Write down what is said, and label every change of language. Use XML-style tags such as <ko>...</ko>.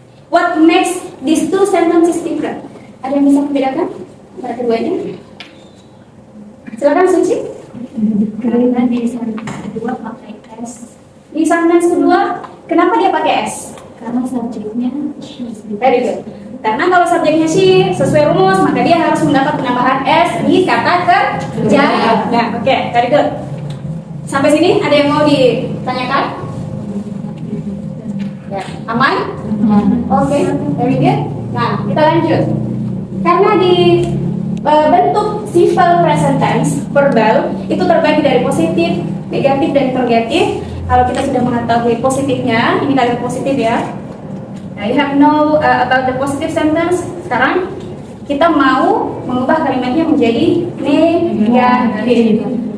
<en>What makes these two sentences different?</en> <id>Ada yang bisa membedakan antara keduanya? Silakan Suci. Karena di sentence kedua pakai S. Di sentence kedua, kenapa dia pakai S? Karena subjeknya</id> <en>Very good.</en> <id>Karena kalau subjeknya she sesuai rumus, maka dia harus mendapat penambahan S di kata kerja. Nah, oke,</id> <en>very good.</en> <id>Sampai sini ada yang mau ditanyakan? Ya, aman? Oke,</id> <en>very good.</en> <id>Nah, kita lanjut. Karena di bentuk simple present tense verbal itu terbagi dari positif, negatif, dan interrogatif. Kalau kita sudah mengetahui positifnya, ini kalimat positif ya.</id> <en>Nah, you have know about the positive sentence.</en> <id>Sekarang kita mau mengubah kalimatnya menjadi negatif.</id>